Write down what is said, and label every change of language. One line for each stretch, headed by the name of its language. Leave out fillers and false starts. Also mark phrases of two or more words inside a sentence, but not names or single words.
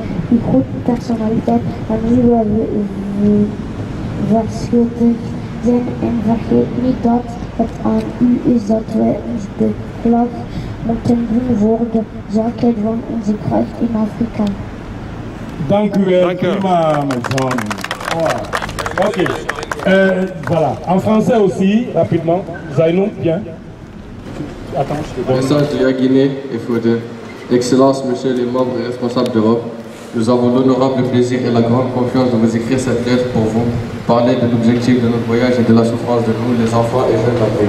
Dutch: Uw grote personaliteit en wie wij verschuldigd zijn en vergeet niet dat het aan u is dat wij ons beklag moeten doen voor de zaken van onze kracht in Afrika. Dank u wel, prima,
French: mes amis. Ok. Voilà. En français aussi, rapidement. Zainou, bien. Attends, je te donne. Message de la Guinée et Fodé. Excellences, Monsieur les membres et responsables d'Europe, nous avons l'honorable plaisir et la grande confiance de vous écrire cette lettre pour vous parler de l'objectif de notre voyage et de la souffrance de nous, les enfants et jeunes d'Afrique.